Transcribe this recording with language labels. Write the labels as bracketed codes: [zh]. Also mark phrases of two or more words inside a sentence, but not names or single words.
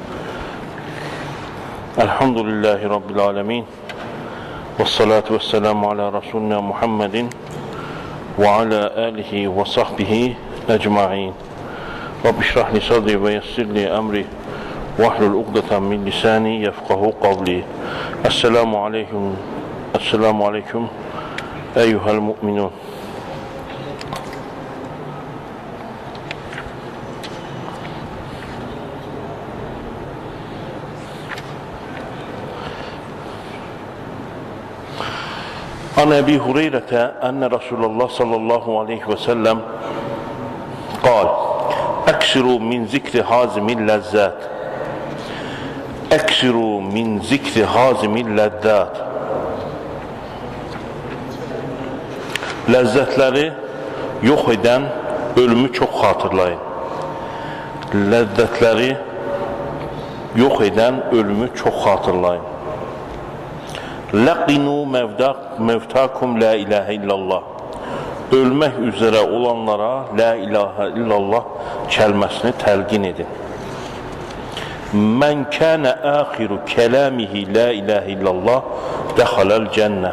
[ar] الحمد لله رب العالمين. والصلاة والسلام على رسولنا محمد وعلى آله وصحبه أجمعين. رب اشرح لي صدري ويسر لي أمري واحلل عقدة من لساني يفقهوا قولي. السلام عليكم أيها المؤمنون. عن أبي هريرة أن رسول الله صلى الله عليه وسلم قال اكثروا من ذكر هازم اللذات اكثروا من ذكر هازم اللذات [tr] Lezzetleri yok eden ölümü çok hatırlayın. Lezzetleri yok eden ölümü çok hatırlayın. [ar] لقنوا موتاكم لا إله إلا الله. [az] Ölmək üzere olanlara [ar] لا إله إلا الله [az] kəlməsini təlqin edin. [ar] من كان آخر كلامه لا إله إلا الله دخل الجنة.